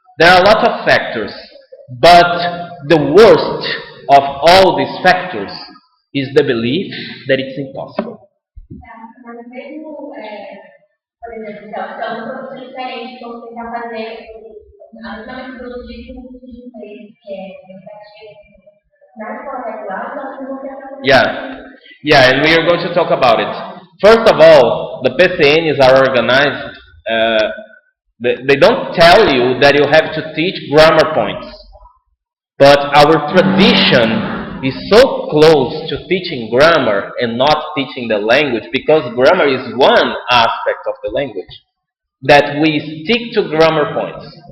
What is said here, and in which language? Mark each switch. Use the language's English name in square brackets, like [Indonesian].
[English] There are a lot of factors, but the worst of all these factors is the belief that it's impossible. [Portuguese] Mas mesmo, por exemplo, se é um professor diferente, então você está fazendo a mesma metodologia que um curso de inglês, que é tentativa, na escola regular, nós não temos. [English] Yeah, and we are going to talk about it. First of all, the PCNs are organized. They don't tell you that you have to teach grammar points, but our tradition is so close to teaching grammar and not teaching the language, because grammar is one aspect of the language, that we stick to grammar points.